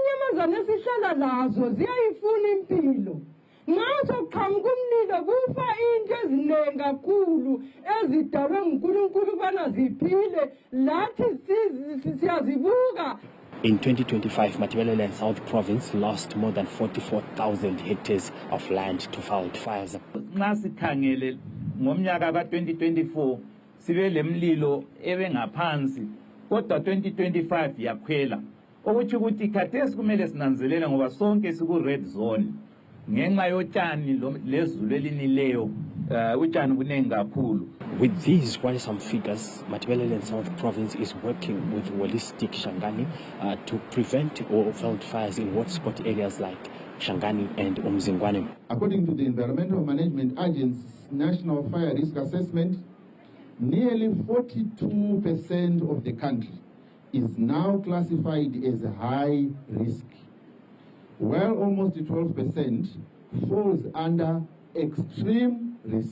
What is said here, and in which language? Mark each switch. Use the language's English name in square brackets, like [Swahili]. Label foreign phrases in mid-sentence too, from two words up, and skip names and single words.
[North Ndebele] Izintombazane esihlala nazo ziyayifuna impilo. Nxa soqhamuka umlilo kufa into eziningi kakhulu ezidalwe nguNkulunkulu ubana ziphile lathi siyazibuka. [English] In 2025, Matabeleland South Province lost more than 44,000 hectares of land to wildfires. [North Ndebele] Nxa sikhangele ngomnyaka ka-2024 sibe lemlilo ebengaphansi kodwa 2025 yakhwela okuthi ukuthi khathesi kumele sinanzelele ngoba sonke siku- [English] red zone [North Ndebele] ngenxa yotshani lezulu elinileyo utshani bunengi kakhulu. [English] With these worrisome figures, Matabeleland South Province is working with Holistic Shangani to prevent wildfires in hotspot areas like Shangani and Umzingwane. According to the Environmental Management Agency's National Fire Risk Assessment, nearly 42% of the country is now classified as high risk, while almost 12% falls under extreme risk.